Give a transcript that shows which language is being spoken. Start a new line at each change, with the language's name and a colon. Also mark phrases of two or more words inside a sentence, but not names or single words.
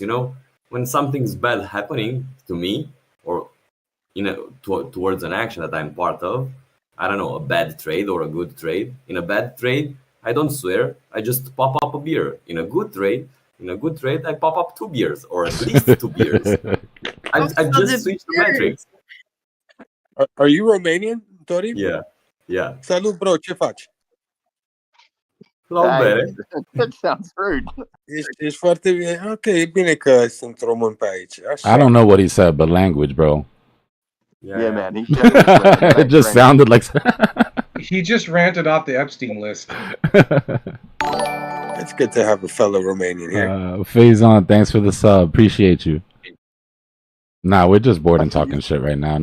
English: When something's bad happening to me or towards an action that I'm part of, I don't know, a bad trade or a good trade. In a bad trade, I don't swear. I just pop up a beer. In a good trade, I pop up 2 beers or at least 2 beers. I've just switched the metrics. Are you Romanian, Tori? Yeah.
Romanian: Salut, bro, ce faci?
English: That sounds rude.
Romanian: Ești foarte bine. Ok, e bine că sunt român pe aici. Așa.
English: I don't know what he said, but language, bro. Yeah, man. It just sounded like. He just ranted off the Epstein list. It's good to have a fellow Romanian here. Faison, thanks for the sub. Appreciate you. Nah, we're just bored and talking shit right now.